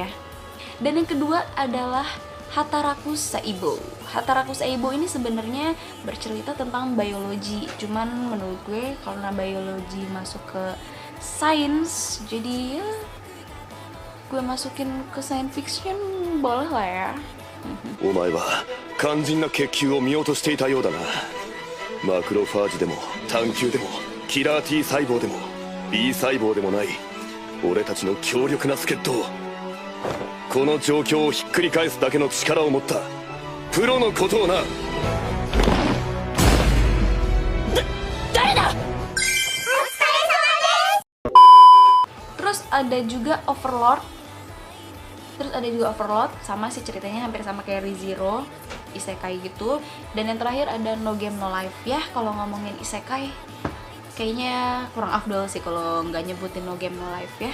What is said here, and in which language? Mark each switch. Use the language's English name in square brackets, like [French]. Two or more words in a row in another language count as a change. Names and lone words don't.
[Indonesian] Dan yang kedua adalah Hataraku Saibo. Hataraku Saibo ini sebenarnya bercerita tentang biologi. Cuman menurut gue karena biologi masuk ke sains, jadi ya gue masukin ke [English] science fiction [Indonesian] boleh lah ya. [Japanese] お前は肝心な血球を見落としていたようだな。マクロファージでも探求でもキラー T 細胞でも B 細胞でもない俺たちの強力な助っ人を、この状況をひっくり返すだけの力を持ったプロのことをな。誰だ [Indonesian] Terus ada juga Overlord. Sama sih ceritanya hampir sama kayak ReZero, isekai gitu. Dan yang terakhir ada No Game No Life ya. Kalau ngomongin isekai kayaknya kurang afdol sih kalau nggak nyebutin No Game No Life ya.